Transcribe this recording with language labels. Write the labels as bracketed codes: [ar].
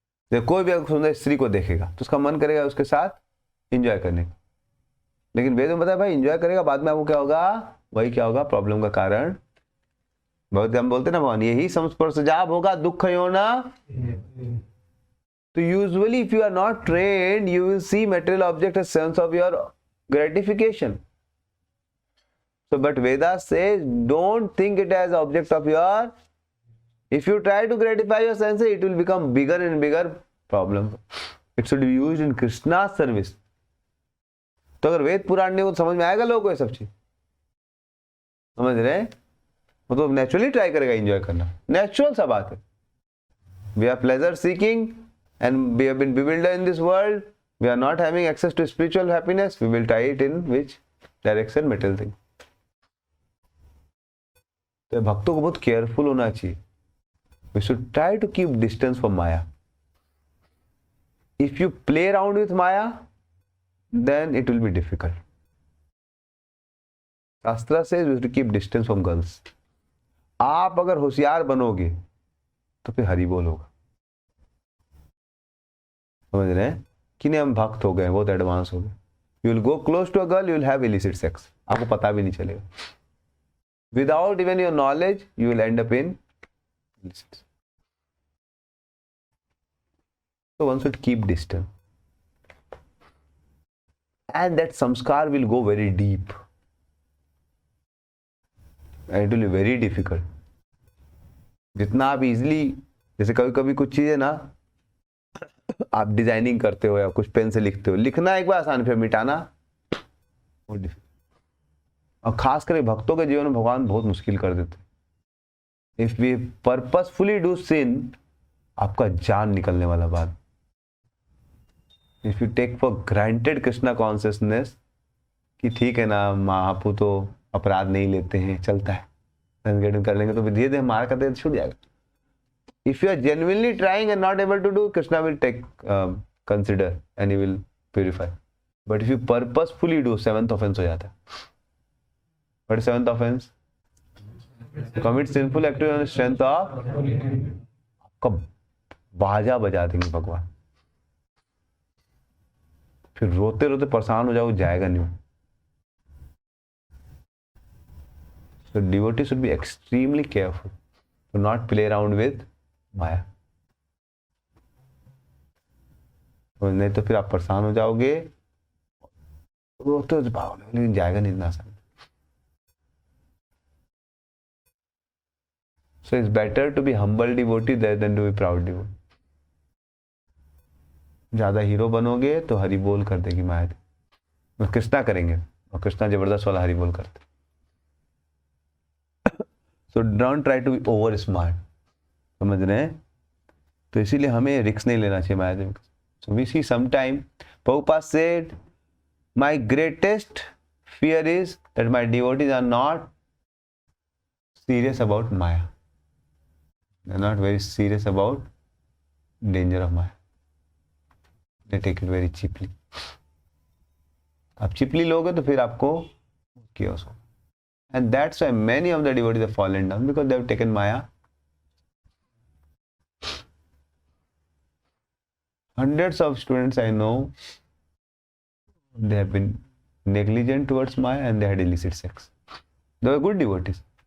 [hi] तो कोई भी सुंदर स्त्री को देखेगा तो उसका मन करेगा उसके साथ एंजॉय करने का, लेकिन वेद में बताया भाई एंजॉय करेगा, बाद में आपको क्या होगा, वही क्या होगा, प्रॉब्लम का कारण। बहुत हम बोलते ना भगवान यही संस्पर्श जाब होगा दुख योना। [en] तो usually if you are not trained, you will see material object as sense of your gratification. So but Vedas says don't think it as object of your, if you try to gratify your senses it will become bigger and bigger problem. It should be used in Krishna's service. [hi] तो अगर वेद पुराण नहीं हो तो समझ में आएगा लोगों को ये सब चीज, समझ रहे हैं। वो तो नेचुरली ट्राई करेगा एंजॉय करना, नेचुरल सा बात है। [en] We are pleasure seeking and we have been bewildered in this world, we are not having access to spiritual happiness, we will try it in which direction? Material thing. [hi] तो भक्तों को बहुत careful होना चाहिए. [en] We should try to keep distance from Maya. If you play around with Maya, then it will be difficult. Shastra says we have to keep distance from girls. [hi] आप अगर होशियार बनोगे तो फिर हरि बोल होगा. समझ रहे हैं कि नहीं? हम भक्त हो गए, बहुत एडवांस हो गए. [en] You will go close to a girl, you will have illicit sex. [hi] आपको पता भी नहीं चलेगा. [en] Without even your knowledge, you will end up in illicit. So one should keep distance. And that samskar will go very deep. And it will be very difficult. [hi] जितना आप easily, जैसे कभी कभी कुछ चीजें ना आप डिजाइनिंग करते हो या कुछ पेन से लिखते हो, लिखना एक बार आसान, फिर मिटाना बहुत डिफिकल्ट. और खास करके भक्तों के जीवन में भगवान बहुत मुश्किल कर देते. [en] if we purposefully do sin, [hi] आपका जान निकलने वाला बात. [en] if you take for granted [hi] Krishna consciousness कि ठीक है ना, महापु तो अपराध नहीं लेते हैं, चलता है, कर लेंगे तो धीरे धीरे हमारा करते छूट जाएगा. [en] If you are genuinely trying and not able to do, Krishna will take consider and he will purify. But if you purposefully do, 7th offence [hi] हो जाता है. [en] What is 7th offense? Commit sinful activity on the strength of, [hi] आपका बाजा बजा देंगे भगवान, फिर रोते रोते परेशान हो जाओ, जाएगा नहीं. [en] So devotee should be extremely careful to not play around with Maya. [hi] नहीं तो फिर आप परेशान हो जाओगे, रोते रोते भागोगे, लेकिन जाएगा नहीं इतना आसान. [en] So it's better to be humble devotee than to be proud devotee. [hi] ज्यादा हीरो बनोगे तो हरि बोल कर देगी माया. और कृष्णा करेंगे, और कृष्णा जबरदस्त वाला हरि बोल करते. [en] So don't try to be over smart. [hi] समझ रहे हैं? तो इसीलिए हमें रिस्क नहीं लेना चाहिए माया देवी. [en] So we see sometime Prabhupada said, my greatest fear is that my devotees are not serious about Maya. They are not very serious about danger of Maya. They take it very cheaply. [hi] आप cheaply लोगे तो फिर आपको chaos होगा. [en] And that's why many of the devotees have fallen down, because they have taken Maya. Hundreds of students I know, they have been negligent towards Maya and they had illicit sex. They were good devotees.